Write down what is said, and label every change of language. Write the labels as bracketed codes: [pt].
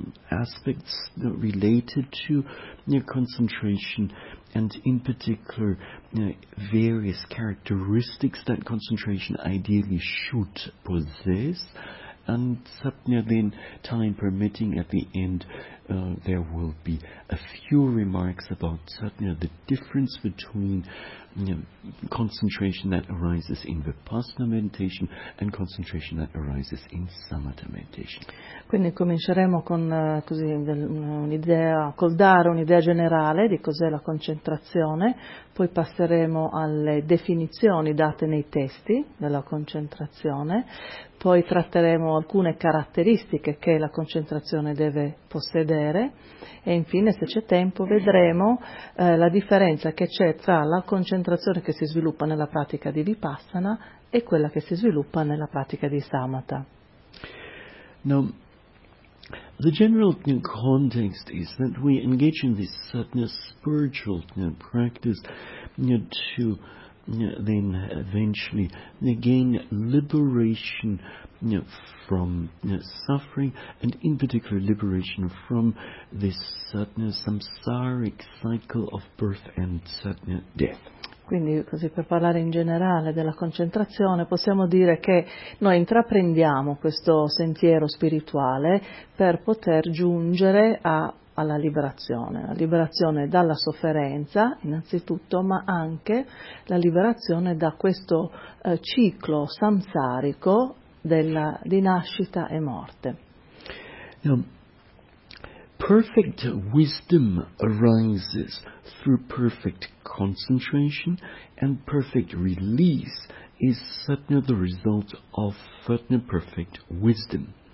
[en] aspects related to concentration, and in particular various characteristics that concentration ideally should possess, and then time permitting at the end there will be a few remarks about the difference between concentration that arises in Vipassana meditation and concentration that arises in Samatha meditation. [it] Quindi cominceremo con così un'idea, col dare un'idea generale di cos'è la concentrazione, poi passeremo alle definizioni date nei testi della concentrazione, poi tratteremo alcune caratteristiche che la concentrazione deve possedere, e infine, se c'è tempo, vedremo la differenza che c'è tra la concentrazione che si sviluppa nella pratica di Vipassana e quella che si sviluppa nella pratica di Samatha. [en] Now, the general context is that we engage in this spiritual practice to then eventually gain liberation from suffering, and in particular liberation from this samsaric cycle of birth and death. [it] Quindi, così per parlare in generale della concentrazione, possiamo dire che noi intraprendiamo questo sentiero spirituale per poter giungere alla liberazione, la liberazione dalla sofferenza innanzitutto, ma anche la liberazione da questo ciclo samsarico della di nascita e morte. [en] Perfect wisdom arises through perfect concentration, and perfect release is satna the result of satna perfect wisdom.